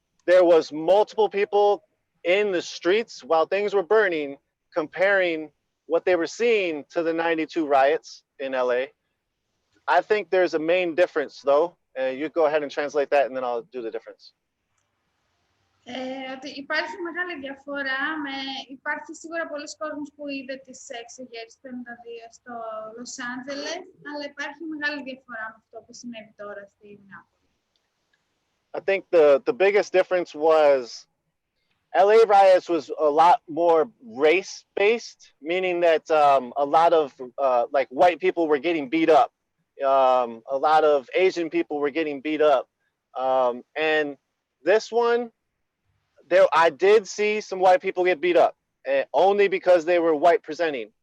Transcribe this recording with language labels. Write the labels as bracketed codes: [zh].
[en] There was multiple people in the streets while things were burning, comparing what they were seeing to the 92 riots in LA. I think there's a main difference though. You go ahead and translate that and then I'll do the difference. [el] Ότι υπάρχει μεγάλη διαφορά. Υπάρχει σίγουρα πολλοί κόσμος που είδε τις εξεγέρσεις του 92 στο Λος Άντζελες, αλλά υπάρχει μεγάλη διαφορά με αυτό που συνέβη τώρα στη Μινεάπολη. [en] I think the biggest difference was LA riots was a lot more race-based, meaning that a lot of like white people were getting beat up. A lot of Asian people were getting beat up. And this one, I did see some white people get beat up, only because they were white presenting.